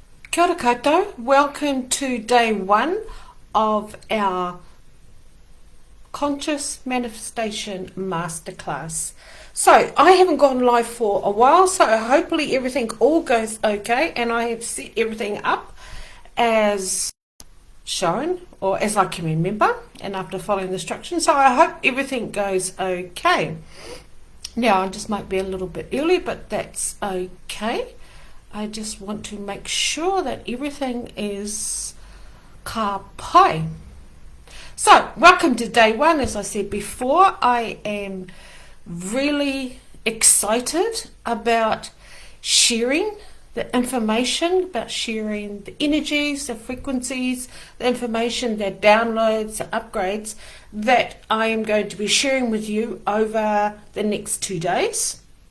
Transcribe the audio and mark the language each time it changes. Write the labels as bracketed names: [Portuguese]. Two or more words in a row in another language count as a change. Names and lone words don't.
[Māori] Kia ora koutou. [English] Welcome to day one of our Conscious Manifestation Masterclass. So I haven't gone live for a while, so hopefully everything all goes okay, and I have set everything up as shown or as I can remember and after following the instructions. So I hope everything goes okay. Now I just might be a little bit early, but that's okay. I just want to make sure that everything is [Māori] ka pai. [English] So, welcome to day one. As I said before, I am really excited about sharing the information, about sharing the energies, the frequencies, the information, the downloads, the upgrades that I am going to be sharing with you over the next 2 days.